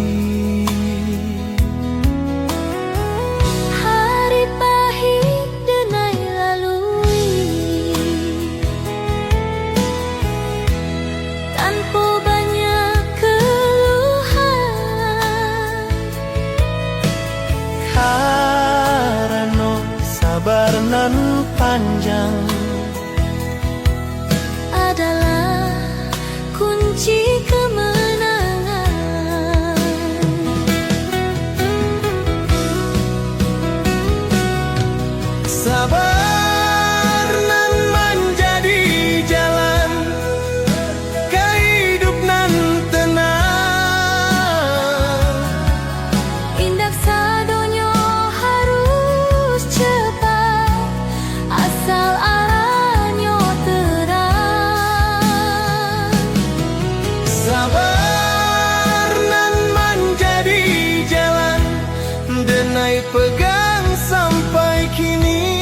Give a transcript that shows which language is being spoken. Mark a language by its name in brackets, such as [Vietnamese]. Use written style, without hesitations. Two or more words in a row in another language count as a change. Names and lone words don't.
[Indonesian] Hari pahit denai lalui, tanpa banyak keluhan. Karena sabar nan panjang Adalah kunci kemenangan. sabar nan menjadi jalan kehidup nan tenang. [Minangkabau] Indak sadonyo [Indonesian] harus cepat, asal arahnya terang. Sabar nan menjadi jalan denai pegang sampai kini.